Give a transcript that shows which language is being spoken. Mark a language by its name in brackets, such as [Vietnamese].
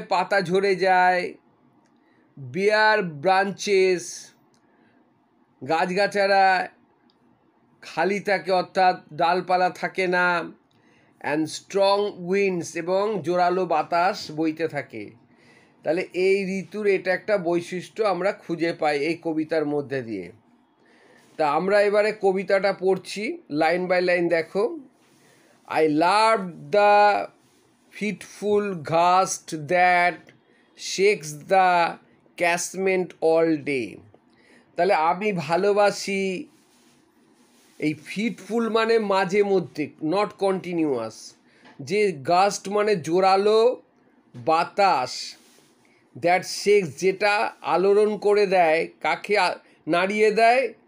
[Bangla] পাতা ঝরে যায়। বেয়ার ব্রাঞ্চেস, গাছগাছারা খালি থাকে, অর্থাৎ ডালপালা থাকে না। [English] and strong winds, [Bangla] এবং জোরালো বাতাস বইতে থাকে। তাহলে এই ঋতুর এটা একটা বৈশিষ্ট্য আমরা খুঁজে পাই এই কবিতার মধ্যে দিয়ে। তা আমরা এবারে কবিতাটা পড়ছি লাইন বাই লাইন। [English] দেখো, I loved the fitful gust that shakes the casement all day. [Bangla] তাহলে আমি ভালোবাসি, এই ফিটফুল মানে মাঝে মধ্যে, নট কন্টিনিউয়াস। যে গাস্ট মানে জোরালো বাতাস, [English] that shakes [Bangla] যেটা আলোড়ন করে দেয়, কাকে নাড়িয়ে দেয়?